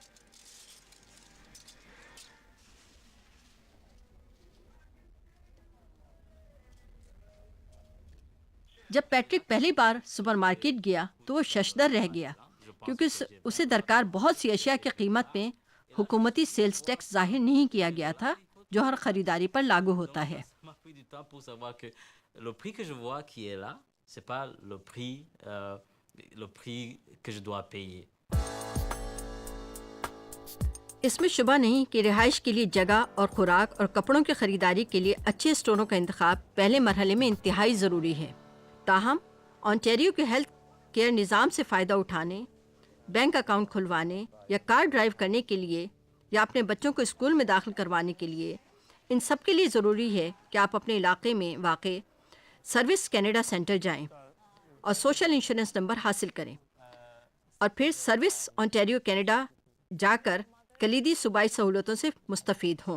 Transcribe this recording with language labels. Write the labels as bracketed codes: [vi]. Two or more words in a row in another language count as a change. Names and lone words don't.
[ur] جب پیٹرک پہلی بار [en] super market [ur] گیا تو وہ ششدر رہ گیا، کیونکہ اسے درکار بہت سی اشیاء کی قیمت میں حکومتی [en] sales tax [ur] ظاہر نہیں کیا گیا تھا جو ہر خریداری پر لاگو ہوتا ہے۔ [fr] Le prix que je vois qui est là, c'est pas le prix que je dois payer. [ur] اس میں شبہ نہیں کہ رہائش کے لیے جگہ اور خوراک اور کپڑوں کی خریداری کے لیے اچھے اسٹوروں کا انتخاب پہلے مرحلے میں انتہائی ضروری ہے۔ تاہم آنٹیریو کے [en] health care [ur] نظام سے فائدہ اٹھانے، [en] bank account [ur] کھلوانے یا [en] car drive [ur] کرنے کے لیے یا اپنے بچوں کو اسکول میں داخل کروانے کے لیے، ان سب کے لیے ضروری ہے کہ آپ اپنے علاقے میں واقع سروس کینیڈا سینٹر جائیں اور [en] social insurance number [ur] حاصل کریں، اور پھر سروس آنٹیریو کینیڈا جا کر کلیدی صوبائی سہولتوں سے مستفید ہوں۔